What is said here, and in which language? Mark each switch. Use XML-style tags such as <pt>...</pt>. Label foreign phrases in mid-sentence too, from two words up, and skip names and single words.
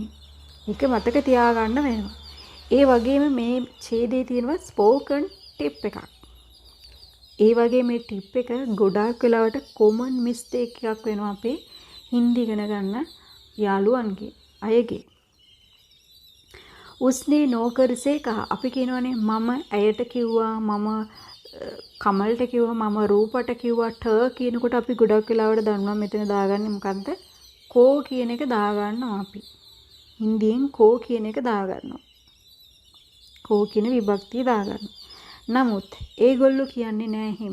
<si>ඒක මතක තියාගන්න වෙනවා. ඒ වගේම මේ ඡේදයේ තියෙනවා</si> <en>spoken tip</en> <si>එකක්. ඒ වගේ මේ ටිප් එක ගොඩාක් වෙලාවට</si> <en>common mistake</en> <si>එකක් වෙනවා අපේ හින්දි ඉගෙන ගන්න යාළුවන්ගේ අයගේ.</si> <hi>उसने नौकर से कहा</hi> <si>අපි කියනවානේ මම ඇයට කිව්වා මම කමල්ට කිව්වා මම රූපට කිව්වා ට කියනකොට අපි ගොඩක් වෙලාවට දන්නවා මෙතන දාගන්නේ මොකද්ද? කෝ කියන එක දාගන්නවා අපි. හින්දියෙන් කෝ කියන එක දාගන්නවා. කෝ කියන විභක්තිය දාගන්නවා. නමුත් ඒගොල්ලෝ කියන්නේ නෑ හිම.</si>